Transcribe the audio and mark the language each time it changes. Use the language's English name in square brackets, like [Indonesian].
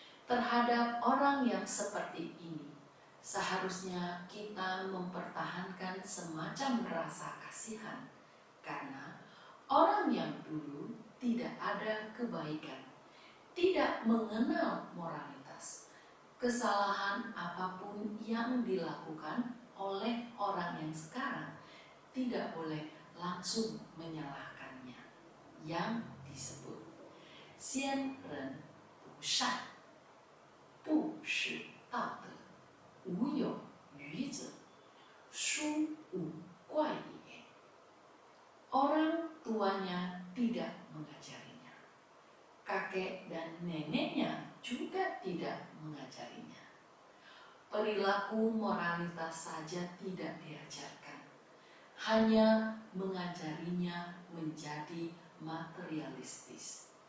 [Indonesian] Terhadap orang yang seperti ini, seharusnya kita mempertahankan semacam rasa kasihan, karena orang yang dulu tidak ada kebaikan, tidak mengenal moralitas. Kesalahan apapun yang dilakukan oleh orang yang sekarang tidak boleh langsung menyalahkannya. Yang disebut [Chinese] 先人不善，不识道德，无有愚者，殊无怪也。 [Indonesian] Orang tuanya tidak mengajarinya, kakek dan neneknya juga tidak mengajarinya. Perilaku moralitas saja tidak diajarkan, hanya mengajarinya menjadi materialistis.